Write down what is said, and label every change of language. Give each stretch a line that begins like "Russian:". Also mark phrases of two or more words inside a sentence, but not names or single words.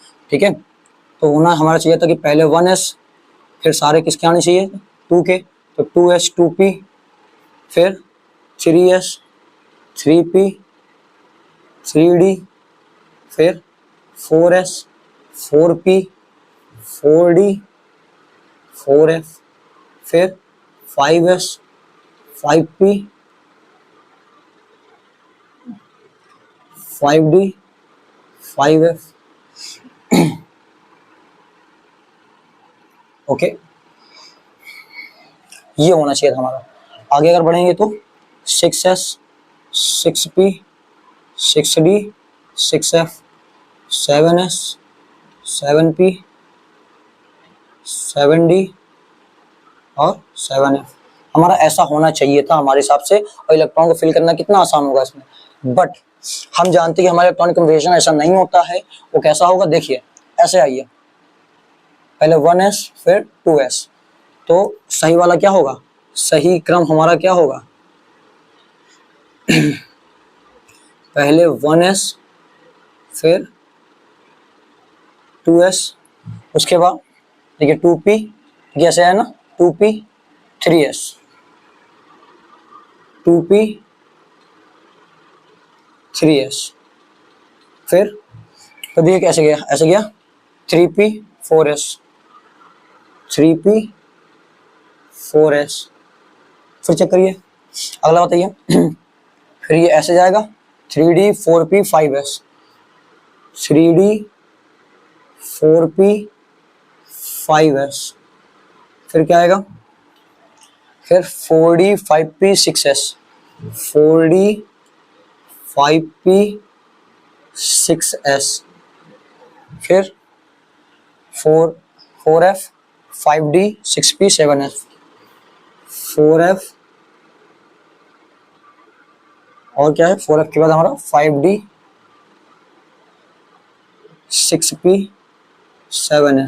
Hindi: ठीक है, तो होना हमारा चाहिए था कि पहले 1s, फिर सारे किसके आने चाहिए 2 के, तो 2s 2p, फिर 3s 3p 3d, फिर 4s 4p 4d 4f, फिर 5s 5p 5d 5f। ओके, ये होना चाहिए था हमारा। आगे अगर बढ़ेंगे तो 6s 6p 6d 6f 7s 7p 7d और 7f, हमारा ऐसा होना चाहिए था हमारे हिसाब से। और इलेक्ट्रॉन को फिल करना कितना आसान होगा इसमें, बट हम जानते हैं कि हमारे
English: electronic configuration
Hindi: ऐसा नहीं होता है। वो कैसा होगा देखिए, ऐसे आइए, पहले 1s फिर 2s, तो सही वाला क्या होगा, सही क्रम हमारा क्या होगा पहले 1s फिर 2s, उसके बाद देखिए 2p, कैसे है ना 2p 3s 2p 3s, फिर तो देखिए कैसे गया, ऐसे गया 3p 4s 3p 4s, फिर चेक करिए अगला बताइए फिर ये ऐसे जाएगा 3d 4p 5s 3d 4p 5s, फिर क्या आएगा, फिर 4d 5p 6s 4d 5p 6s, फिर 4f 5d 6p 7f 4f, और क्या है 4f के बाद हमारा 5d 6p 7s।